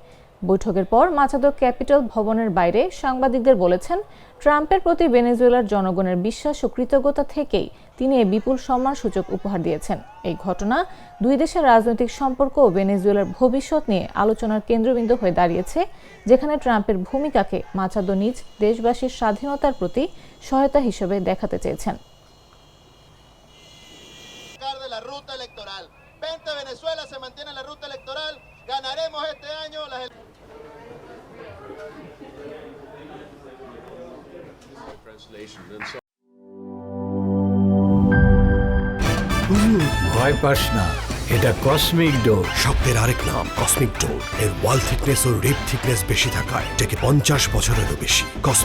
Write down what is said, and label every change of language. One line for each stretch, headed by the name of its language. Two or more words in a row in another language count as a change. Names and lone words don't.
Bangla: বৈঠকের পর মাচাদো ক্যাপিটাল ভবনের বাইরে সাংবাদিকদের বলেছেন, ট্রাম্পের প্রতি ভেনেজুয়েলার জনগণের বিশ্বাস ও কৃতজ্ঞতা থেকেই তিনি এই বিপুল সম্মানসূচক উপহার দিয়েছেন। এই ঘটনা দুই দেশের রাজনৈতিক সম্পর্ক ও ভেনেজুয়েলার ভবিষ্যৎ নিয়ে আলোচনার কেন্দ্রবিন্দু হয়ে দাঁড়িয়েছে, যেখানে ট্রাম্পের ভূমিকাকে মাচাদো নিজ দেশবাসীর স্বাধীনতার প্রতি সহায়তা হিসেবে দেখাতে চেয়েছেন।
Spanish: La ruta electoral. Vente Venezuela, se mantiene la ruta electoral. Ganaremos este año las
Bangla: ভয় পাস না, এটা
English: cosmic door.
Bangla: শব্দের আরেক নাম
English: cosmic door.
Bangla: এর
English: wall thickness
Bangla: ও
English: rip thickness
Bangla: বেশি থাকায় এটাকে 50 বছরেরও বেশি।